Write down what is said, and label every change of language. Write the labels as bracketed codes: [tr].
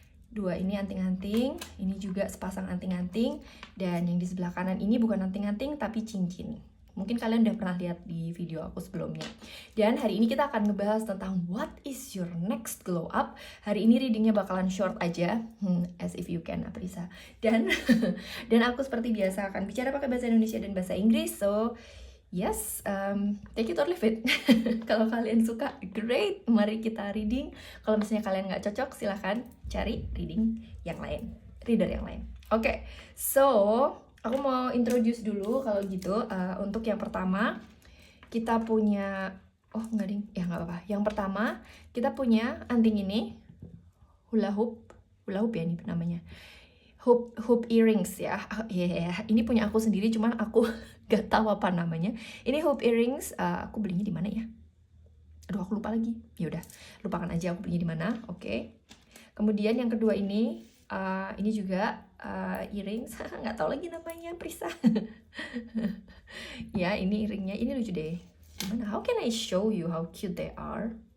[id] Dua ini anting-anting, ini juga sepasang anting-anting, dan yang di sebelah kanan ini bukan anting-anting tapi cincin. Mungkin kalian udah pernah lihat di video aku sebelumnya. Dan hari ini kita akan ngebahas tentang [en] what is your next glow up. [id] Hari ini readingnya bakalan short aja, [en] as if you can, [id] Aprisa. Dan dan aku seperti biasa akan bicara pakai bahasa Indonesia dan bahasa Inggris. [en] So yes, take it or leave it. [id] Kalau kalian suka, great, mari kita reading. Kalau misalnya kalian nggak cocok, silahkan cari reading yang lain, reader yang lain. Oke, so aku mau introduce dulu kalau gitu. Untuk yang pertama, kita punya, oh nggak ding, ya nggak apa-apa. Yang pertama, kita punya anting ini, hula hoop ya ini namanya. Hoop earrings ya. Ini punya aku sendiri, cuman aku gak tahu apa namanya. Ini hoop earrings, aku belinya di mana ya? Aduh, aku lupa lagi. Ya udah, lupakan aja aku belinya di mana. Oke. Kemudian yang kedua ini juga earrings, nggak tahu lagi namanya, Prisa. Ya, ini earringnya, ini lucu deh. Gimana? [en] How can I show you how cute they are?